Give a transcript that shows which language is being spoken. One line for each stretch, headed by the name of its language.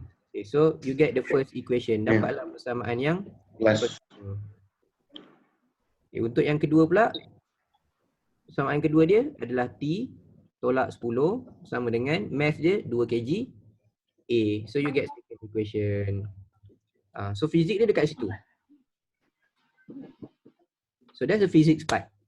English: Okay, so you get the first equation.
Malay: Dapatlah persamaan yang
English: Plus.
Malay: okay, untuk yang kedua pula, persamaan kedua dia adalah T tolak 10 sama dengan mass dia 2 kg A.
English: So you get second equation. So
Malay: fizik dia dekat situ.
English: So that's the physics part.